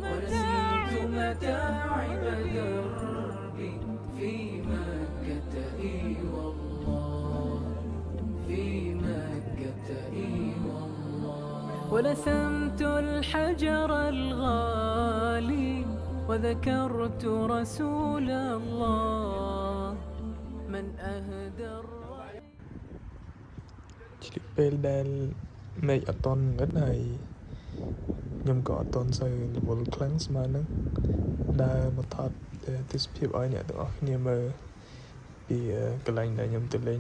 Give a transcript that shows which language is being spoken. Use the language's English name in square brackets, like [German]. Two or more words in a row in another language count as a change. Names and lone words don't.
[Arabic] متاعب دربي في مكة إي والله في مكة إي والله ولثمت الحجر الغالي وذكرت رسول الله من أهدى [Khmer] ឆ្លៀតពេលដែលមេឃអត់តន់ងឹតហើយខ្ញុំក៏អត់តន់សូវរវល់ខ្លាំងស្មើនឹងដើរមកថតទស្សនភាពឲ្យអ្នកទាំងអស់គ្នាមើលពីកន្លែងដែលខ្ញុំទៅលេង